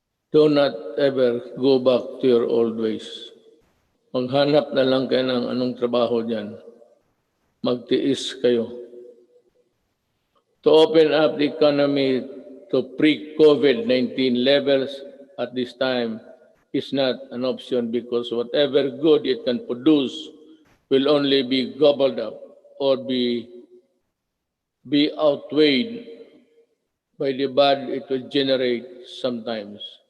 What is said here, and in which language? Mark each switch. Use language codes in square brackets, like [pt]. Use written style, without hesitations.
[en] Do not ever go back to your old ways. [tl] Maghanap na lang kayo ng anong trabaho dyan. Magtiis kayo. [en] To open up the economy to pre-COVID-19 levels at this time is not an option because whatever good it can produce will only be gobbled up or be outweighed by the bad it will generate sometimes.